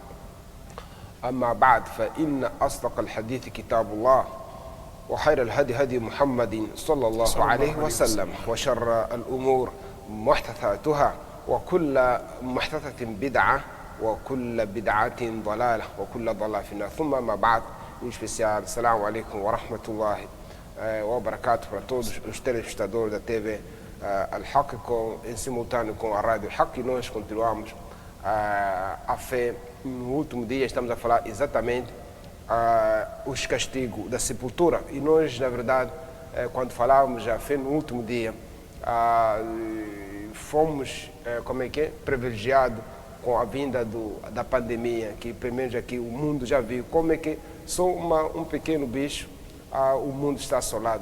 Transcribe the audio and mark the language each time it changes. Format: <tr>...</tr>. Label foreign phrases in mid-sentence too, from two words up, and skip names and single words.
<ar>أما بعد فإن أصدق الحديث كتاب الله وخير الهدي هدي محمد صلى الله عليه وسلم وشر الأمور محدثاتها وكل محدثة بدعة وكل بدعة ضلالة وكل ضلالة في النار ثم ما بعد</ar> <pt>em especial,</pt> <ar>السلام عليكم ورحمة الله وبركاته</ar> <pt>para todos os telespectadores da TV Al-Haq, em simultâneo com a Rádio Al-Haq. E nós continuamos a fé. No último dia estamos a falar exatamente os castigos da sepultura. E nós, na verdade, quando falávamos a fé no último dia, fomos, privilegiados com a vinda da pandemia, que pelo menos aqui o mundo já viu como é que só um pequeno bicho, o mundo está assolado.</pt>